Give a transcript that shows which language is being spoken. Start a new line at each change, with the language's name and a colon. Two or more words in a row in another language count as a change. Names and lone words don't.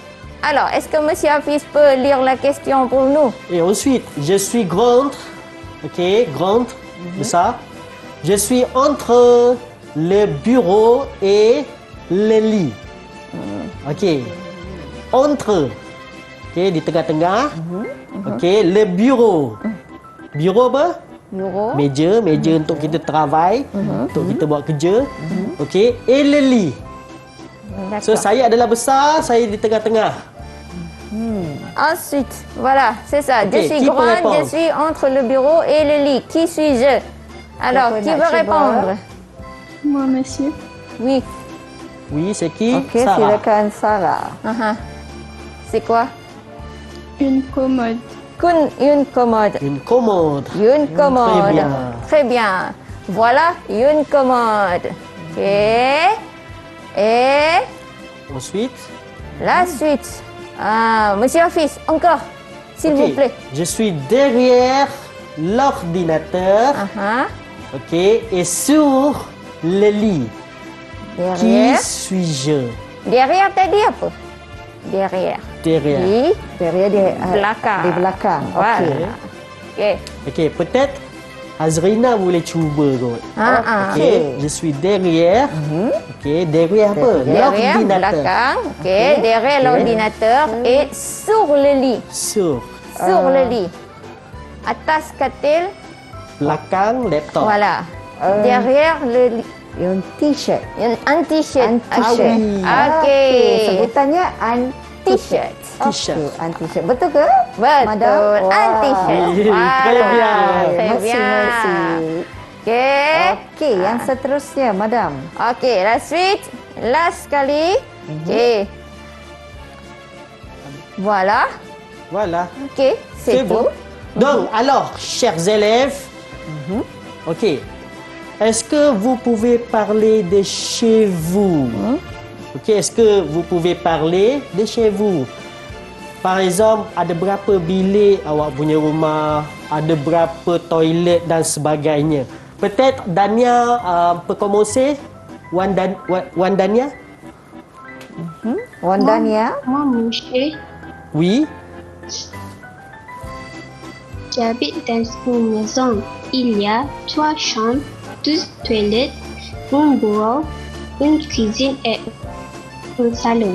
French: Alors, est-ce que monsieur Hafiz peut lire la question pour nous? Et ensuite, je suis grande Ok, grande, besar. Je suis entre le bureau et le lit. Ok. Entre.
Malay: Ok, di tengah-tengah.
French: Ok, le bureau. Bureau apa? Bureau.
Malay: Meja untuk kita travail, untuk kita buat kerja.
French: Ok, et le lit.
Malay: So, saya adalah besar, saya di tengah-tengah.
French: Ensuite, voilà, c'est ça. Ok, Je suis qui peut grande, répondre? je suis entre le bureau et le lit. Qui suis-je? Alors, qui veut répondre? Moi, monsieur. Oui. Oui, c'est qui?
Malay: Okey, Sarah. silakan Sarah.
French: C'est quoi? Une commode. Une commode. Une commode. Une commode. bien. Très bien. Voilà, une commode. Ok. Et Ensuite, la suite. Monsieur Hafiz, encore, s'il ok, vous plaît. je suis derrière l'ordinateur. Ok, et sur le lit. Qui Derrière. suis-je?
Malay: Derrière tadi apa?
French: Derrière. Derrière.
Malay: Di
French: Derrière di
Malay: belakang. Di belakang.
French: Voilà. Okey. Ok.
Malay: Ok, peut-être Azrina boleh cuba kot.
French: Ok, Okay. je suis derrière. Ok, derrière apa? Derrière, L'ordinateur.
Malay: belakang. Ok.
French: Derrière l'ordinateur et sur le lit. Sur. Sur le lit.
Malay: Atas katil. Belakang laptop.
French: Voilà. Derrière le lit.
Malay: Yung t-shirt.
French: Un t-shirt. T-shirt.
Malay: Okey. Sebutannya
French: T-shirt. T-shirt.
Malay: Okey, anti-shirt. Betul ke? Betul. Madam?
French: Un t-shirt. Oui, très bien. Très Merci, bien. merci. Okey.
Malay: Okey, yang seterusnya, Madam.
French: Okey, la suite.
Malay: Last sekali. Okey.
French: Voilà. Voilà. Okey, c'est bon. tout. Donc, alors, chers élèves, ok. Est-ce que vous pouvez parler de chez vous? Ok, est-ce que vous pouvez parler de chez vous? Par exemple,
Malay: ada berapa bilik awak punya rumah? Ada berapa toilet dan sebagainya?
French: Peut-être Dania peut commencer? Wan Dania? Wandania. Moi, monsieur, Oui. j'habite dans une maison. Il y a 3 chambres, 12 toilettes, un bureau, une cuisine et un salon.